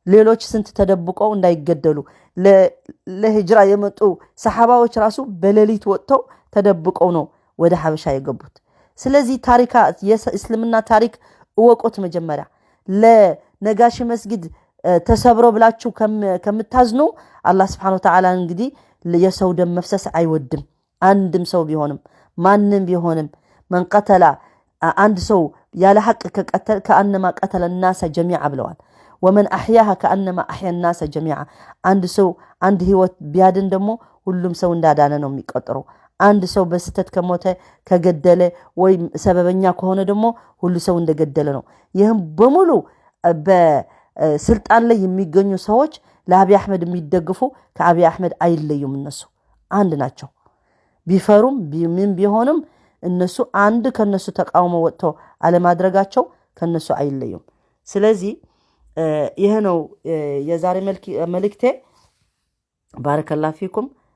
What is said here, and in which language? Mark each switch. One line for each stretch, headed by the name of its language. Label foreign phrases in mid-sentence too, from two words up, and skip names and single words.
Amharic: ሌሎች ስንት ተደብቀው እንዳይገደሉ ለሂጅራ የመጡ ሰሓባዎች ራሱ በሌሊት ወጥተው ተደብቀው ነው ወደ ሐበሻ የገቡት። ስለዚህ የእስልምና ታሪክ እወቁት። መጀመሪያ ለነጋሽ መስጊድ ተሰብሮ ብላችሁ ከምታዝኑ አላህ
Arabic: سبحانه وتعالى
Amharic: እንግዲህ የሰው ደም መፍሰስ አይወድም። አንድም ሰው ቢሆንም ማንም ቢሆንም
Arabic: من قتل
Amharic: አንድ ሰው ያለ ሐቅ ከቀተለ
Arabic: كأنما قتل الناس جميعا
Amharic: ብለዋል።
Arabic: ومن أحياها كأنما أحيا الناس
Amharic: جميعا አንድ ሰው አንድ ህይወት ቢያድን ደግሞ ሁሉም ሰው እንዳዳነ ነው የሚቆጠረው። አንድ ሰው በስተት ከሞተ ከገደለ ወይ ሰበበኛ ከሆነ ደግሞ ሁሉ ሰው እንደገደለ ነው። ይህም በሙሉ በስልጣን ላይ የሚገኙ ሰዎች ለአብይ አህመድ የሚደግፉ ከአብይ አህመድ አይለዩም። እነሱ አንድ ናቸው። ቢፈሩም ምን ቢሆንም እነሱ አንድ ከነሱ ተቃውሞ ወጥቶ አለማድረጋቸው ከነሱ አይለዩም። ስለዚህ ይሄ ነው የዛሬ መልእክቴ።
Arabic: بارك الله فيكم።